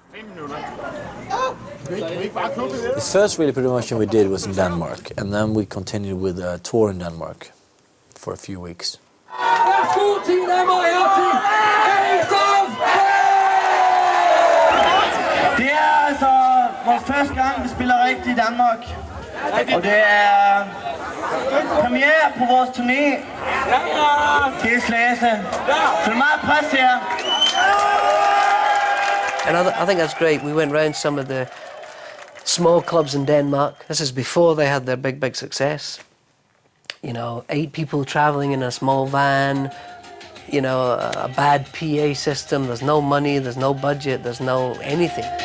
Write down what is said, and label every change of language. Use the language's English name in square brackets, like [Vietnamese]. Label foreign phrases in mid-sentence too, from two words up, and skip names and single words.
[English] The first really promotion we did was in Denmark, and then we continued with a tour in Denmark for a few weeks. [Danish] Det altså vores første gang, vi spiller rigtigt i Danmark. Og det premiere på vores turné. Det Slagelse. Så meget pres her. [English] And I think that's great. We went round some of the small clubs in Denmark. This is before they had their big success. You know, 8 people traveling in a small van, you know, a bad PA system, there's no money, there's no budget, there's no anything.